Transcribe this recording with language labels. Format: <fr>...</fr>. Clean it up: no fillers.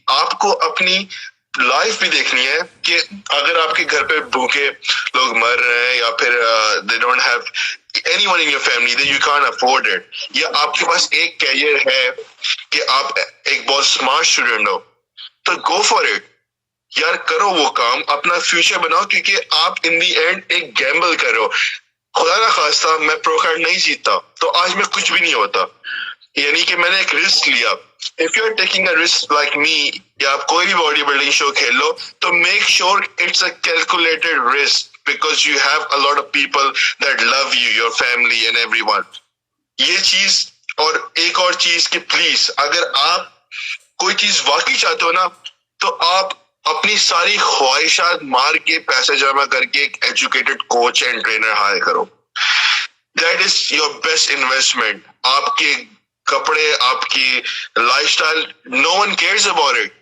<ur>آپ کو اپنی لائف بھی دیکھنی ہے کہ اگر آپ کے گھر پہ بھوکے لوگ مر رہے ہیں, یا پھر</ur> <en>they don't have anyone in your family, that you can't afford it,</en> <ur>یا آپ کے پاس ایک کیریئر ہے کہ آپ ایک بہت اسمارٹ اسٹوڈنٹ ہو, تو</ur> <en>go for it</en> <ur>یار, کرو وہ کام, اپنا فیوچر بناؤ, کیونکہ آپ</ur> <en>in the end</en> <ur>ایک گیمبل کر رہے ہو. خدا نہ خواستہ میں پرو کارڈ نہیں جیتتا تو آج میں کچھ بھی نہیں ہوتا, یعنی کہ میں نے ایک رسک لیا</ur> <en>if you're taking a risk like me,</en> <ur>یا آپ کوئی بھی باڈی بلڈنگ شو کھیل لو, تو</ur> <en>make sure it's a calculated risk because you have a lot of people that love you, your family and everyone.</en> <ur>یہ چیز, اور ایک اور چیز کہ پلیز اگر آپ کوئی چیز واقعی چاہتے ہو نا, تو آپ اپنی ساری خواہشات مار کے پیسے جمع کر کے ایک educated coach and trainer higher کرو.</ur> <en>That is your best investment.</en> <ur>آپ کے کپڑے, آپ کی life style,</ur> <en>No one cares about it.</en>